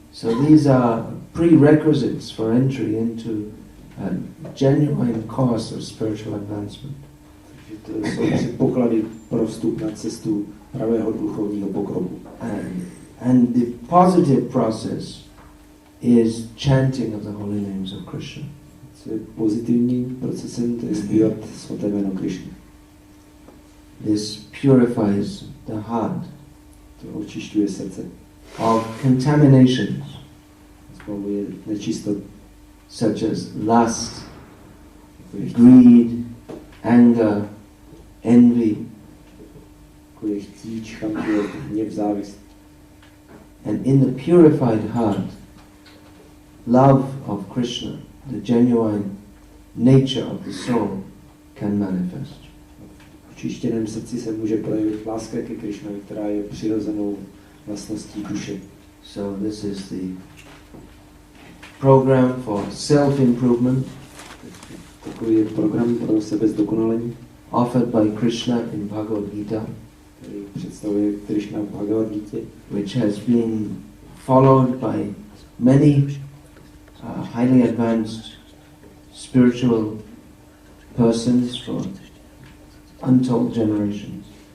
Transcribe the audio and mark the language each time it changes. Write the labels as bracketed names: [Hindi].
[English] So these are prerequisites for entry into a genuine course of spiritual advancement. [Czech] Takže to jsou předpoklady pro vstup na cestu pravého duchovního pokroku. [English] And the positive process is chanting of the holy names of Krishna. [Czech] Co je pozitivním procesem, to je zpívat svaté jméno Krišny. [English] This purifies the heart. [Czech] To očišťuje srdce. [English] Of contaminations. [Czech] Zbavuje nečistot. [English] Such as lust, greed, anger, envy, [Czech] jako je chtíč, chamtivost, hněv, závist. [English] And in the purified heart, love of Krishna, the genuine nature of the soul, can manifest. [Czech] V očištěném srdci se může projevit láska ke Krishnovi, která je přirozenou vlastností duše. [English] So this is the program for self-improvement. [Czech] Takový je program pro sebezdokonalení, [English] offered by Krishna in Bhagavad Gita, [Czech] který představuje Krishna v Bhagavad Gita, [English] which has been followed by many highly advanced spiritual persons for untold generations.